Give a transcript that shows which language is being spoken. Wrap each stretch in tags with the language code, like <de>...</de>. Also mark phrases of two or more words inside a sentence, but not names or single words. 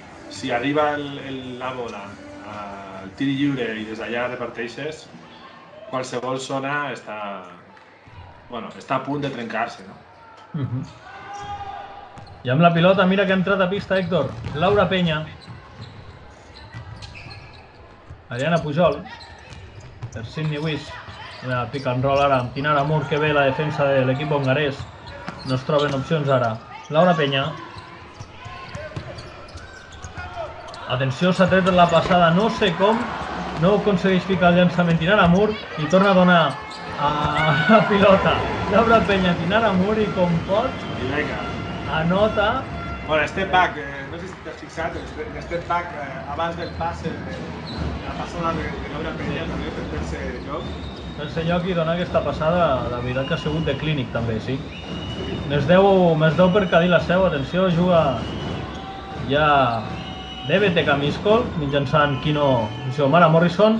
<ca>Si arriba la bola al tir lliure i des d'allà reparteixes, qualsevol zona està a punt de trencar-se, no? I amb la pilota, mira que ha entrat a pista, Héctor. Laura Peña. Ariana Pujol. Per Sidney Wiss.</ca> <en>Pick and roll</en> <ca>ara amb Tinara Mur, que ve la defensa de l'equip hongarès. No es troben opcions ara. Laura Peña. Atenció, s'ha tret la passada, no sé com. No aconsegueix ficar el llançament Tinara Mur i torna a donar a la pilota. Laura Peña, Tinara Mur i com pot anota. Bueno,</ca> <en>step back,</en> <ca>no sé si t'has fixat, el</ca> <en>step back</en> <ca>abans del passe, la passada de Laura Peña també per fer-se lloc. Fer-se lloc i donar aquesta passada, la veritat que ha sigut de clínic també, sí. Més 10 per Cadí la seu, atenció, juga ja DBTK Miskol, mitjançant Kino Xiomara Morrison.</ca>